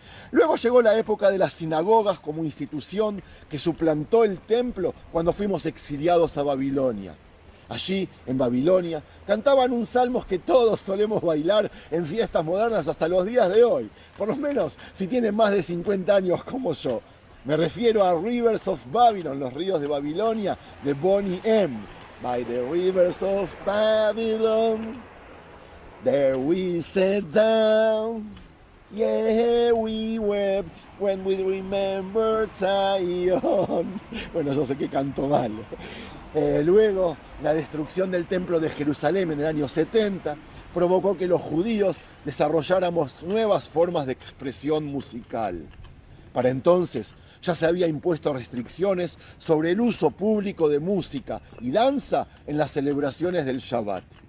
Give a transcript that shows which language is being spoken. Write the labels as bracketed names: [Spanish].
[Spanish] Luego llegó la época de las sinagogas como institución que suplantó el templo cuando fuimos exiliados a Babilonia. Allí, en Babilonia, cantaban un salmos que todos solemos bailar en fiestas modernas hasta los días de hoy, por lo menos si tienen más de 50 años como yo. Me refiero a Rivers of Babylon, los ríos de Babilonia, de Bonnie M. [English] By the rivers of Babylon, there we sat down. Yeah, we wept when we remembered Zion. [Spanish] Bueno, yo sé que canto mal. Luego, la destrucción del templo de Jerusalén en el año 70 provocó que los judíos desarrolláramos nuevas formas de expresión musical. Para entonces, ya se había impuesto restricciones sobre el uso público de música y danza en las celebraciones del Shabbat.